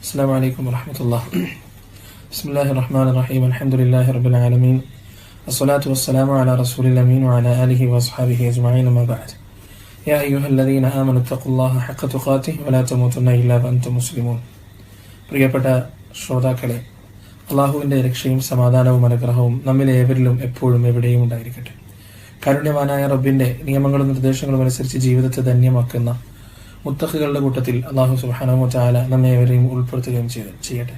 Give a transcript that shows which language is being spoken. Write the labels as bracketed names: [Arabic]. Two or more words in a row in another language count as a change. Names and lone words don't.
[Arabic] السلام عليكم ورحمة الله. بسم الله الرحمن الرحيم. الحمد لله رب العالمين. الصلاة والسلام على رسول الأمين وعلى آله وأصحابه أجمعين ما بعد. يا أيها الذين آمنوا اتقوا الله حق تقاته ولا تموتن إلا وأنتم مسلمون. [Malayalam] പ്രിയപ്പെട്ട ശ്രോതാക്കളെ, അള്ളാഹുവിൻ്റെ രക്ഷയും സമാധാനവും അനുഗ്രഹവും നമ്മിലേവരിലും എപ്പോഴും എവിടെയും ഉണ്ടായിരിക്കട്ടെ. കാരുണ്യവാനായ റബ്ബിന്റെ നിയമങ്ങളും നിർദ്ദേശങ്ങളും അനുസരിച്ച് ജീവിതത്തെ ധന്യമാക്കുന്ന മുത്തഖികളുടെ കൂട്ടത്തിൽ അള്ളാഹു [Arabic] سبحانه وتعالى [Malayalam] നമ്മേവരെയും ഉൾപ്പെടുത്തുകയും ചെയ്യട്ടെ.